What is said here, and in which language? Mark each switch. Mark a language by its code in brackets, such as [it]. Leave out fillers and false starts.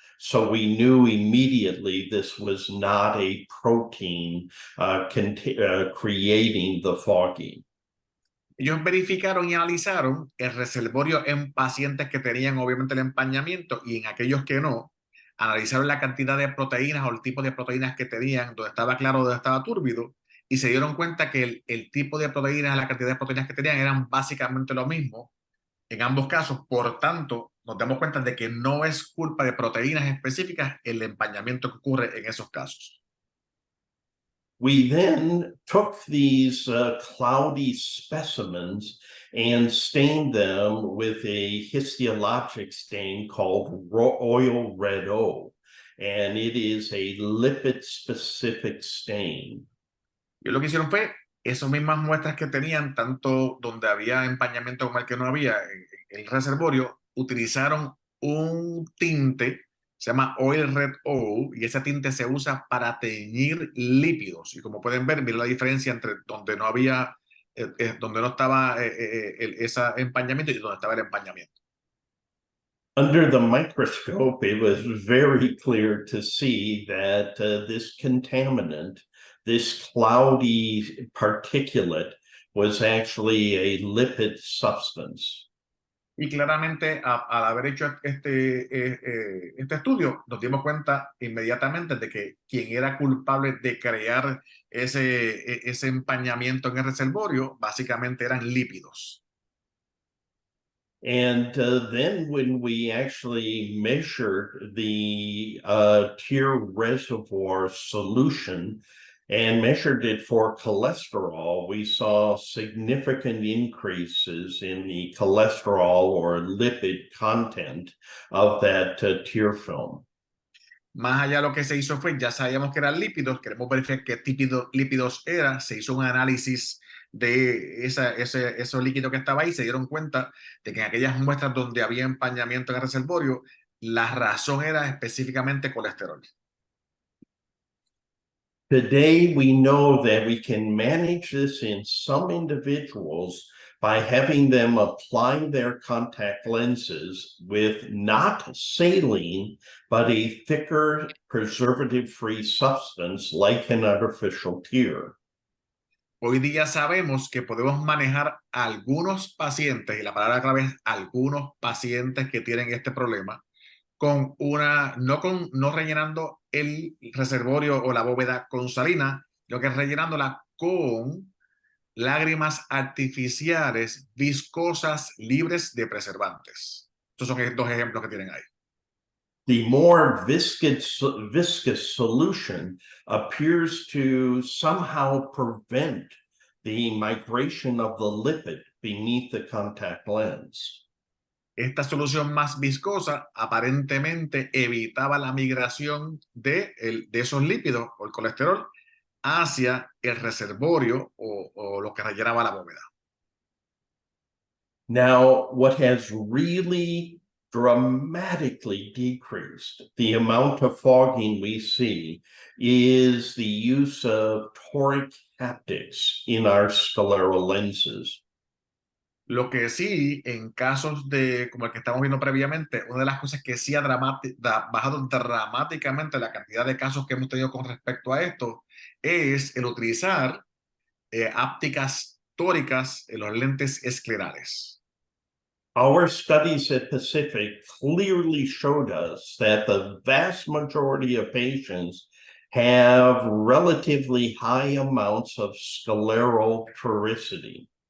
[en] So we knew immediately this was not a protein creating the fogging. [es] Ellos verificaron y analizaron el reservorio en pacientes que tenían obviamente el empañamiento y en aquellos que no. Analizaron la cantidad de proteínas o el tipo de proteínas que tenían, donde estaba claro, donde estaba túrbido, y se dieron cuenta que el tipo de proteínas, la cantidad de proteínas que tenían eran básicamente lo mismo en ambos casos. Por tanto, nos damos cuenta de que no es culpa de proteínas específicas el empañamiento que ocurre en esos casos. [en] We then took these cloudy specimens and stained them with a histologic stain called oil red O, and it is a lipid-specific stain. [es] Y lo que hicieron fue, esas mismas muestras que tenían, tanto donde había empañamiento como el que no había en el reservorio, utilizaron un tinte, se llama Oil Red O, y ese tinte se usa para teñir lípidos. Y como pueden ver, miren la diferencia entre donde no había, donde no estaba ese empañamiento y donde estaba el empañamiento. [en] Under the microscope, it was very clear to see that this contaminant, this cloudy particulate, was actually a lipid substance. [es] Y claramente, al haber hecho este estudio, nos dimos cuenta inmediatamente de que quien era culpable de crear ese empañamiento en el reservorio, básicamente eran lípidos. [en] And then when we actually measured the tear reservoir solution and measured it for cholesterol, we saw significant increases in the cholesterol or lipid content of that tear film. [es] Más allá lo que se hizo fue, ya sabíamos que eran lípidos, queremos verificar qué tipo de lípidos era, se hizo un análisis de ese líquido que estaba ahí, se dieron cuenta de que en aquellas muestras donde había empañamiento en el reservorio, la razón era específicamente colesterol. [en] Today, we know that we can manage this in some individuals by having them apply their contact lenses with not saline, but a thicker preservative-free substance like an artificial tear. [es] Hoy día sabemos que podemos manejar a algunos pacientes, y la palabra clave es algunos pacientes que tienen este problema, con no rellenando el reservorio o la bóveda con salina, sino que rellenándola con lágrimas artificiales viscosas libres de preservantes. Estos son 2 ejemplos que tienen ahí. [en] The more viscous solution appears to somehow prevent the migration of the lipid beneath the contact lens. [es] Esta solución más viscosa aparentemente evitaba la migración de esos lípidos o el colesterol hacia el reservorio o lo que rellenaba la bóveda. [en] Now, what has really dramatically decreased the amount of fogging we see is the use of toric haptics in our scleral lenses. [es] Lo que sí, en casos de, como el que estamos viendo previamente, una de las cosas que sí ha bajado dramáticamente la cantidad de casos que hemos tenido con respecto a esto es el utilizar ápticas tóricas en los lentes esclerales. [en] Our studies at Pacific clearly showed us that the vast majority of patients have relatively high amounts of scleral toricity.